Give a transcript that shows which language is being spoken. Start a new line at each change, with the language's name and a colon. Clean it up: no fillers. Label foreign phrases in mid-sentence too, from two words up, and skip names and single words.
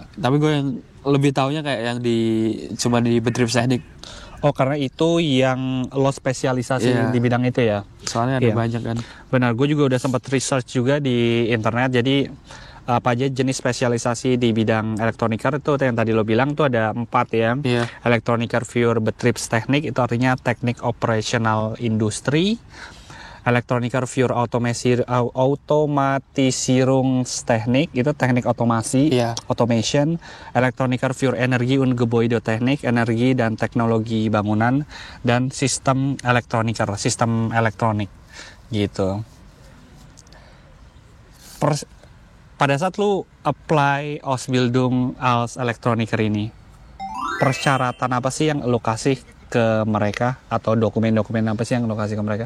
Indonesian: Tapi gue yang lebih taunya kayak yang cuma di Betriebstechnik. Oh, karena itu yang lo spesialisasi di bidang itu ya? Soalnya ada banyak kan. Benar, gue juga udah sempat research juga di internet. Jadi apa aja jenis spesialisasi di bidang Elektroniker itu yang tadi lo bilang tuh ada 4 ya.
German: Elektroniker für Betriebstechnik
Indonesian: itu artinya teknik operasional industri.
German: Elektroniker für Automatisierungstechnik
Indonesian: itu teknik otomasi, automation.
German: Elektroniker für Energie und Gebäudetechnik,
Indonesian: energi dan teknologi bangunan, dan sistem elektroniker, sistem elektronik gitu. Pada saat lu apply
German: Ausbildung als Elektroniker
Indonesian: ini, persyaratan apa sih yang lu kasih ke mereka atau dokumen-dokumen apa sih yang lu kasih ke mereka?